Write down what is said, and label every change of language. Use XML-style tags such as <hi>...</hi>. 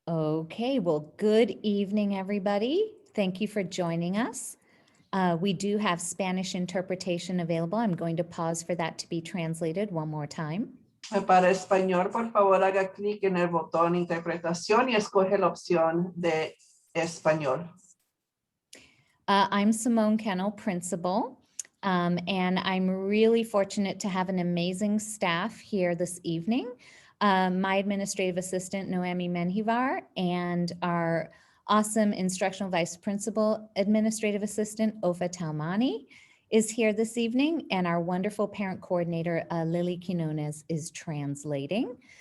<en>Okay, well, good evening, everybody. Thank you for joining us. We do have Spanish interpretation available. I'm going to pause for that to be translated one more time.</en> <es>Para español, por favor, haga clic en el botón interpretación y escoge la opción de español.</es> <en>I'm Simone Kennel, principal, and I'm really fortunate to have an amazing staff here this evening. My administrative assistant, Noemi Menjivar, and our awesome instructional vice principal administrative assistant, Ofa Talmani, is here this evening, and our wonderful parent coordinator, Lily Quinones, is translating.</en>